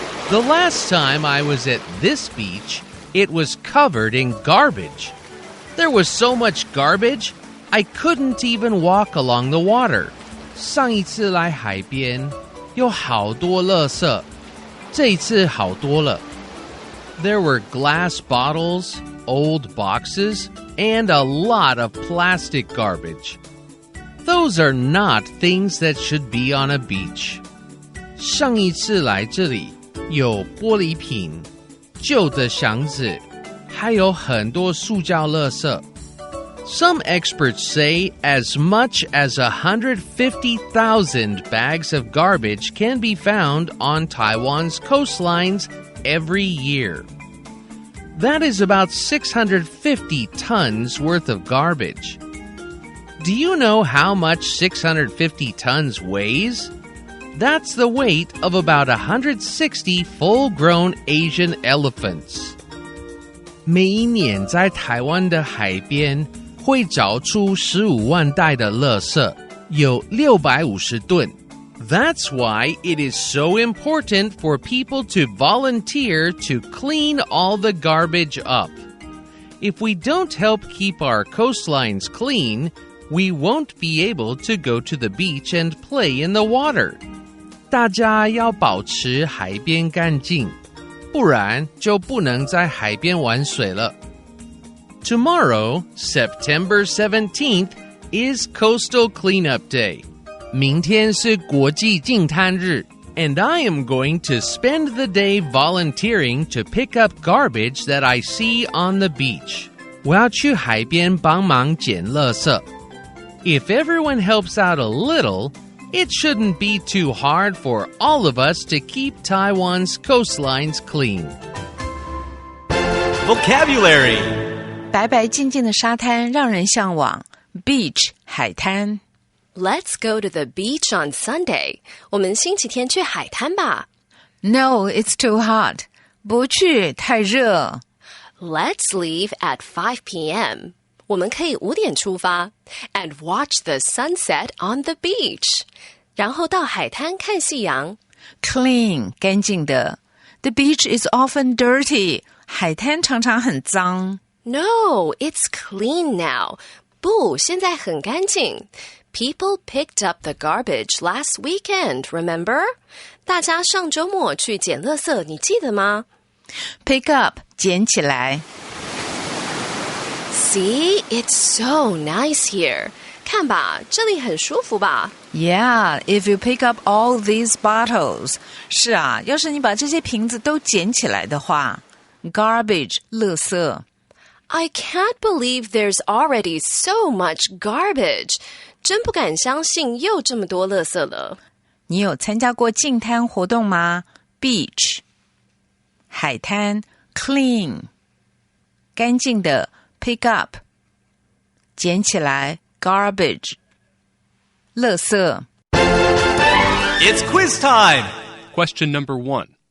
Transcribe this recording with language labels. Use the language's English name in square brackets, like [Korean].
[English] The last time I was at this beach, it was covered in garbage. There was so much garbage, I couldn't even walk along the water. [Chinese] 上一次来海边，有好多垃圾，这一次好多了。 [English] There were glass bottles, old boxes, and a lot of plastic garbage. Those are not things that should be on a beach. [Chinese] 上一次来这里，有玻璃瓶、旧的箱子，还有很多塑胶垃圾。 [English] Some experts say as much as 150,000 bags of garbage can be found on Taiwan's coastlines every year. That is about 650 tons worth of garbage. Do you know how much 650 tons weighs? That's the weight of about 160 full-grown Asian elephants. [Chinese] 每一年在台湾的海边会找出15万袋的垃圾，有650吨。 [English] That's why it is so important for people to volunteer to clean all the garbage up. If we don't help keep our coastlines clean, we won't be able to go to the beach and play in the water. [Chinese] 大家要保持海边干净，不然就不能在海边玩水了。 [English] Tomorrow, September 17th, is Coastal Cleanup Day. [Chinese] 明天是国际净滩日 [English] and I am going to spend the day volunteering to pick up garbage that I see on the beach. [Chinese] 我要去海边帮忙捡垃圾。 [English] If everyone helps out a little, it shouldn't be too hard for all of us to keep Taiwan's coastlines clean. Vocabulary [Chinese] 白白净净的沙滩让人向往 Beach 海滩 [English] Let's go to the beach on Sunday. [Chinese] 我们星期天去海滩吧。 [English] No, it's too hot. [Chinese] 不去，太热。 [English] Let's leave at 5 p.m. [Chinese] 我们可以5点出发 [English] and watch the sunset on the beach. [Chinese] 然后到海滩看夕阳。 [English] Clean 干净的 The beach is often dirty. [Chinese] 海滩常常很脏。 [English] No, it's clean now. [Chinese] 不，现在很干净。 [English] People picked up the garbage last weekend, remember? [Chinese] 大家上周末去捡垃圾，你记得吗？ Pick up 捡起来。 [English] See, it's so nice here. [Chinese] 看吧，这里很舒服吧？ [English] Yeah, if you pick up all these bottles. [Chinese] 是啊，要是你把这些瓶子都捡起来的话。 Garbage 垃圾。 [English] I can't believe there's already so much garbage. [Chinese] 真不敢相信又这么多垃圾了。你有参加过净滩活动吗？ Beach 海滩 Clean 干净的 Pick up 捡起来 Garbage 垃圾。 [English] It's quiz time! Question number 1.